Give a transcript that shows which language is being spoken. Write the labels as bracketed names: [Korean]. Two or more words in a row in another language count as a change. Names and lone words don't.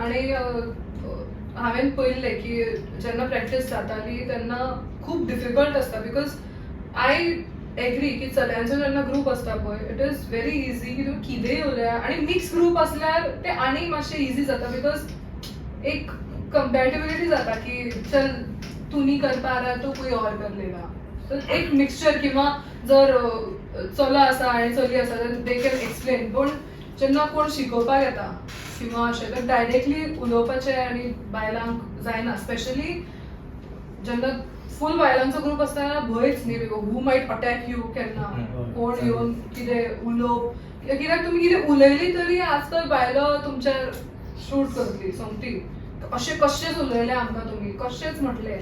[Konkani] आनी हांवें पळयल्लें की जेन्ना प्रॅक्टीस जाताली तेन्ना खूब डिफिकल्ट आसता [English] because I agree [Konkani] की चल्यांचो जेन्ना ग्रुप आसता पळय [English] it is very easy [Konkani] की तुमी कितेंय उलया. आनी मिक्स ग्रुप आसल्यार ते आनी मातशें इजी जाता बिकॉज एक कंपॅटिबिलिटी जाता की [Hindi] चल तू नहीं कर पा रहा तो कोई और कर लेगा. [Konkani] तो एक मिक्सचर किंवा जर चलो आसा आनी चली आसा [English] they can explain. [Konkani] पूण जेन्ना कोण शिकोवपाक येता किंवा अशें तर डायरेक्टली उलोवपाचें आनी बायलांक जायना, स्पेशली जेन्ना फूल बायलांचो ग्रूप आसता तेन्ना भंयच न्ही, [English] who might attack you [Konkani] केन्ना, कोण येवन कितें उलोवप, कित्याक तुमी कितें उलयली तरी आजकाल बायलो तुमचेर शूट करतली सोमती, अशें कशेंच उलयलें आमकां तुमी, कशेंच म्हटलें.